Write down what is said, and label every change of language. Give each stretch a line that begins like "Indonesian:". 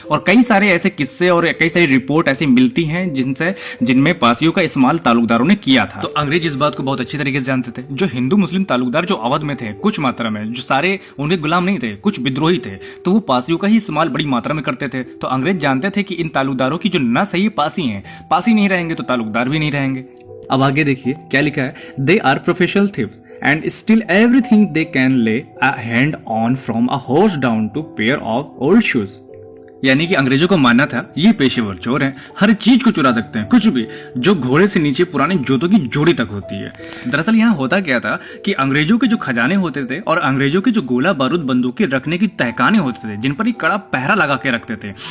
Hindi: और कई सारे ऐसे किस्से और कई सारी रिपोर्ट ऐसी मिलती हैं जिनमें पासियों का इस्तेमाल तालुकदारों ने किया था। तो अंग्रेज इस बात को बहुत अच्छी तरीके से जानते थे। जो हिंदू मुस्लिम तालुकदार जो अवध में थे कुछ मात्रा में, जो सारे उनके गुलाम नहीं थे, कुछ विद्रोही थे, तो वो पासियों का ही इस्तेमाल बड़ी मात्रा में करते थे। तो अंग्रेज जानते थे कि इन तालुकदारों की जो न सही पासी हैं, पासी नहीं रहेंगे तो तालुकदार भी नहीं रहेंगे। अब आगे देखिए क्या लिखा है।
English: They are professional thieves and steal everything they can lay a hand on from a horse down to pair of old shoes.
Hindi: यानी कि अंग्रेजों को मानना था ये पेशेवर चोर हैं, हर चीज को चुरा सकते हैं, कुछ भी, जो घोड़े से नीचे पुराने जूतों की जोड़ी तक होती है। दरअसल यहाँ होता क्या था कि अंग्रेजों के जो खजाने होते थे और अंग्रेजों के जो गोला बारूद बंदूकें रखने की तहखाने होते थे जिन पर ये कड़ा पहरा लगा के रखते थे।